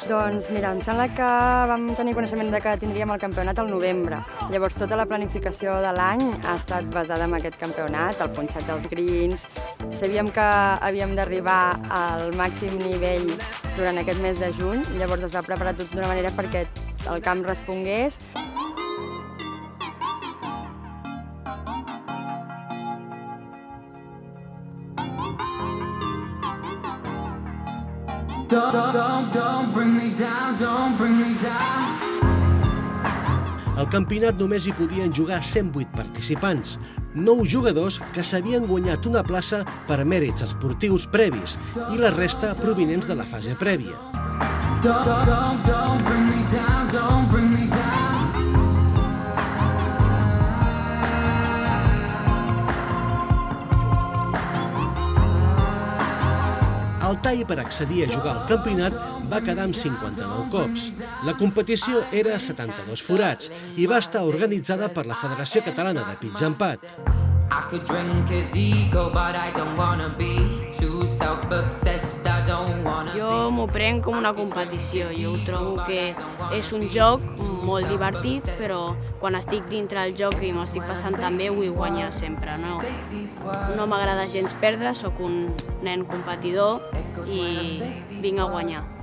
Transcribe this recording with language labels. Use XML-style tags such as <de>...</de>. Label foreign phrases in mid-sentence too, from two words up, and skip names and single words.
<ca>Doncs mira, em sembla que vam tenir coneixement de que tindríem el campionat al novembre. Llavors tota la planificació de l'any ha estat basada en aquest campionat, el punxat dels greens. Sabíem que havíem d'arribar al màxim nivell durant aquest mes de juny, llavors es va preparar tot d'una manera perquè el camp respongués.</ca> <en>Don't bring me down, don't bring me down.</en> <ca>Al campionat només hi podien jugar 108 participants, 9 jugadors que s'havien guanyat una plaça per mèrits esportius previs i la resta provinents de la fase prèvia.</ca> <en>Don't bring me down, don't bring me down.</en> <ca>El tall per accedir a jugar al campionat va quedar amb 59 cops. La competició era a 72 forats i va estar organitzada per la Federació Catalana de Pitch Empat.</ca> <en>I could drink his ego, but I don't wanna be too self-obsessed. I don't wanna be.</en> <ca>Jo m'ho prenc com una competició. Jo ho trobo que és un joc molt divertit, però quan estic dintre del joc i m'ho estic passant també vull guanyar sempre. No m'agrada gens perdre, sóc un nen competidor i vinc a guanyar.</ca>